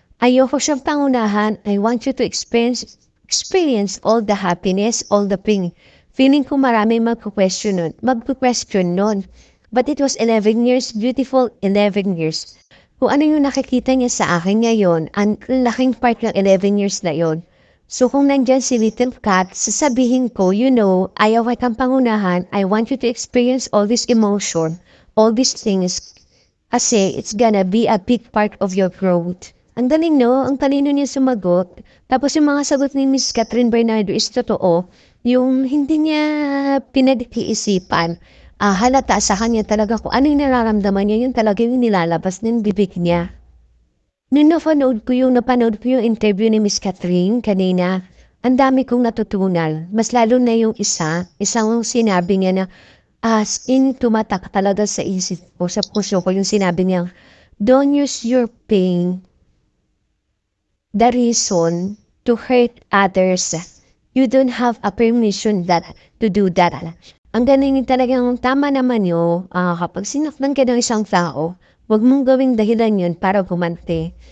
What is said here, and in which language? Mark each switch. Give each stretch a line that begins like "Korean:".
Filipino: Ayoko siyang pangunahan,
English: I want you to experience all the happiness, all the pain.
Filipino: Feeling ko marami magpo-question nun.
English: But it was 11 years, beautiful 11 years.
Filipino: Kung ano yung nakikita niya sa akin ngayon, ang laking part ng 11 years na yon. So kung nandyan si Little Cat, sasabihin ko, ayaw kang pangunahan,
English: I want you to experience all this emotion, all these things,
Filipino: kasi
English: it's gonna be a big part of your growth.
Filipino: Ang galing ang talino niya sumagot. Tapos yung mga sagot ni Miss Catherine Bernardo is totoo, yung hindi niya pinag-iisipan. Halata sa kanya talaga kung ano yung nararamdaman niya, yun talaga yung nilalabas ng bibig niya. Nung napanood ko yung interview ni Miss Catherine kanina, ang dami kong natutunan. Mas lalo na yung isang sinabi niya na as in tumatak talaga sa isip ko, sa puso ko yung sinabi niya,
English: don't use your pain, the reason to hurt others. You don't have a permission to do that.
Filipino: Ang galing talagang tama naman yun, kapag sinaktan ka ng isang tao, huwag mong gawing dahilan yun para gumante.